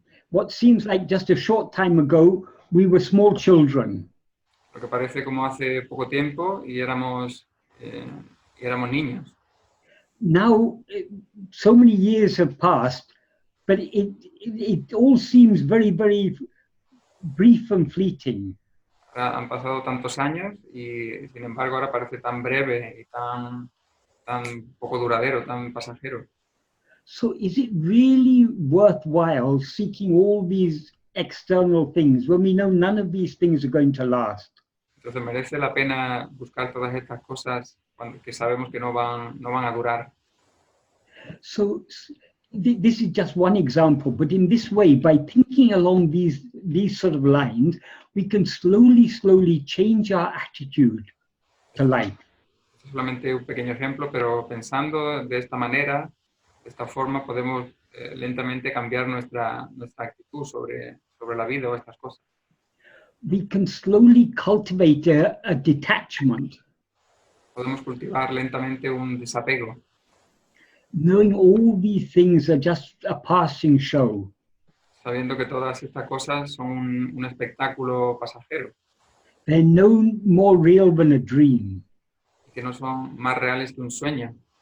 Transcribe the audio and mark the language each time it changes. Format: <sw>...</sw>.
<en>What seems like just a short time ago, we were small children.</en> <es>Lo que parece como hace poco tiempo y éramos niños.</es> <en>Now, so many years have passed, but it all seems very, very brief and fleeting.</en> <es>Ahora han pasado tantos años y sin embargo ahora parece tan breve y tan poco duradero, tan pasajero.</es> <en>So is it really worthwhile seeking all these external things when we know none of these things are going to last?</en> <es>Entonces merece la pena buscar todas estas cosas que sabemos que no van a durar.</es> <en>So this is just one example, but in this way, by thinking along these sort of lines, we can slowly change our attitude to life.</en> <es>Es solamente un pequeño ejemplo, pero pensando de esta manera, de esta forma, podemos lentamente cambiar nuestra actitud sobre la vida o estas cosas.</es> <en>We can slowly cultivate a detachment.</en> <es>Podemos cultivar lentamente un desapego.</es> <en>Knowing all these things are just a passing show.</en> <es>Sabiendo que todas estas cosas son un espectáculo pasajero.</es> <en>They're no more real than a dream.</en> <es>Que no son más reales que un sueño.</es>